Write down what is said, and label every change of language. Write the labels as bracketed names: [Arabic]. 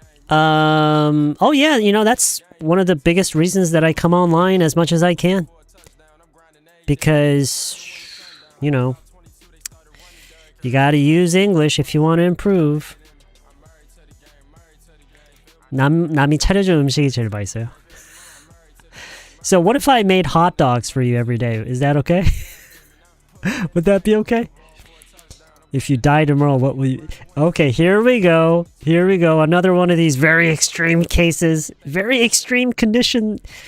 [English] Oh yeah, you know, that's one of the biggest reasons that I come online as much as I can. Because, you know, you gotta use English if you want to improve. [Korean] 남이 차려준 음식이 제일 맛있어요. [English] So what if I made hot dogs for you every day? Is that okay? Would that be okay? If you die tomorrow, what will you... Okay, here we go. Here we go. Another one of these very extreme cases. Very extreme condition.